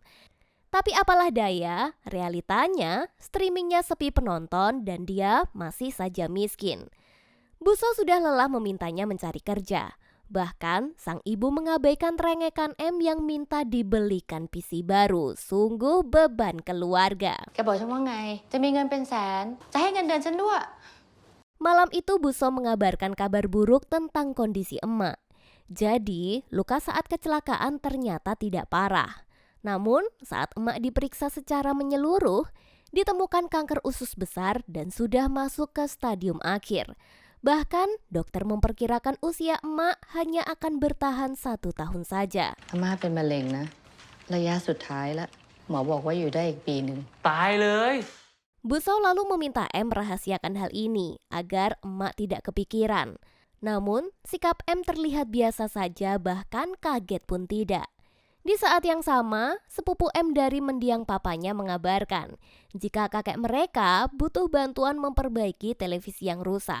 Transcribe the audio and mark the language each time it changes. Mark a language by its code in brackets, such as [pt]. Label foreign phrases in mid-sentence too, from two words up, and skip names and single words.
[id] Tapi apalah daya, realitanya streamingnya sepi penonton dan dia masih saja miskin. Buso sudah lelah memintanya mencari kerja. Bahkan sang ibu mengabaikan terengekan M yang minta dibelikan PC baru. Sungguh beban keluarga. [th] แกบอกฉันว่าไงจะมีเงินเป็นแสนจะให้เงินเดือนฉันด้วย [id] Malam itu Buso mengabarkan kabar buruk tentang kondisi emak. Jadi, luka saat kecelakaan ternyata tidak parah. Namun, saat emak diperiksa secara menyeluruh, ditemukan kanker usus besar dan sudah masuk ke stadium akhir. Bahkan, dokter memperkirakan usia emak hanya akan bertahan 1 tahun saja. [th] อาม่าเป็นมะเร็งนะระยะสุดท้ายแล้วหมอบอกว่าอยู่ได้อีกปีหนึ่ง ตายเลย [id] Busou lalu meminta M merahasiakan hal ini agar emak tidak kepikiran. Namun, sikap M terlihat biasa saja, bahkan kaget pun tidak. Di saat yang sama, sepupu M dari mendiang papanya mengabarkan jika kakek mereka butuh bantuan memperbaiki televisi yang rusak.